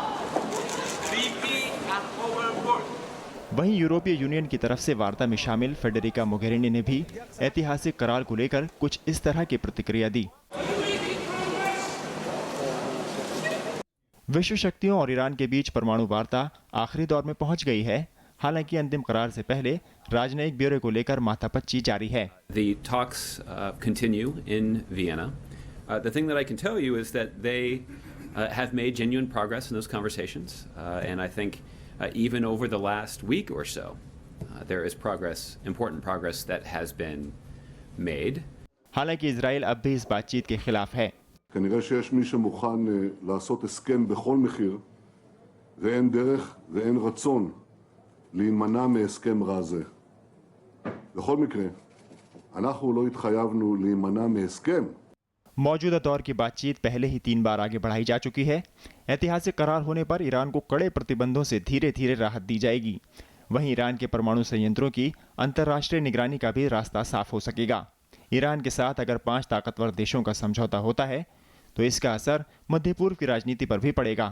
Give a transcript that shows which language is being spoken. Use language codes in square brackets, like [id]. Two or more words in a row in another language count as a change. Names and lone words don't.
[hi] वहीं यूरोपीय यूनियन की तरफ से वार्ता में शामिल फेडेरिका मोगेरिनी ने भी ऐतिहासिक करार को लेकर कुछ इस तरह की प्रतिक्रिया दी। विश्व शक्तियों और ईरान के बीच परमाणु वार्ता आखिरी दौर में पहुंच गई है। हालांकि अंतिम करार से पहले राजनयिक ब्यौरे को लेकर माथापच्ची जारी है। [en] The talks continue in Vienna. The thing that I can tell you is that they have made genuine progress in those conversations, and I think even over the last week or so, there is progress, important progress that has been made. [hi] हालांकि इजराइल अब भी इस बातचीत के खिलाफ है। [he] כנראה שיש מי שמוכן לעשות הסכם בכל מחיר, ואין דרך ואין רצון להימנע מהסכם רע זה. בכל מקרה, אנחנו לא התחייבנו להימנע מהסכם. [hi] मौजूदा दौर की बातचीत पहले ही 3 बार आगे बढ़ाई जा चुकी है। ऐतिहासिक करार होने पर ईरान को कड़े प्रतिबंधों से धीरे धीरे राहत दी जाएगी। वहीं ईरान के परमाणु संयंत्रों की अंतर्राष्ट्रीय निगरानी का भी रास्ता साफ हो सकेगा। ईरान के साथ अगर 5 ताकतवर देशों का समझौता होता है तो इसका असर मध्य पूर्व की राजनीति पर भी पड़ेगा।